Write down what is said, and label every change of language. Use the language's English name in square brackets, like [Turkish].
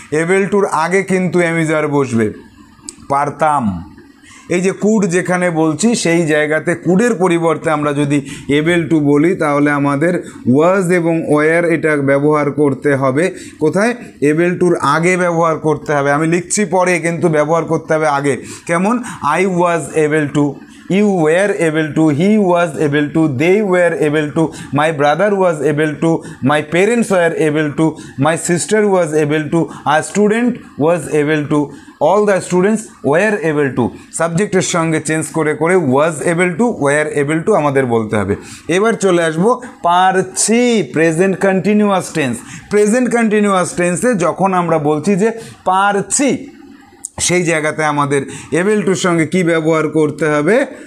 [Bangla] Able টুর আগে কিন্তু am is আর বসবে। পারতাম, এই যে কুড যেখানে বলছি সেই জায়গাতে কুডের পরিবর্তে আমরা যদি এবেল টু বলি তাহলে আমাদের ওয়াজ এবং ওয়ার এটা ব্যবহার করতে হবে। কোথায়? এবেল টুর আগে ব্যবহার করতে হবে। আমি লিখছি পরে, কিন্তু ব্যবহার করতে হবে আগে। কেমন? [English] I was able to, you were able to, he was able to, they were able to, my brother was able to, my parents were able to, my sister was able to, a student was able to, all the students were able to। [Bangla] সাবজেক্টের সঙ্গে change করে করে [English] was able to, were able to [Bangla] আমাদের বলতে হবে। এবার চলে আসবো পারছি, present continuous tense. Present continuous টেন্সে যখন আমরা বলছি যে পারছি, সেই জায়গাতে আমাদের এবেল টুর সঙ্গে কি ব্যবহার করতে হবে?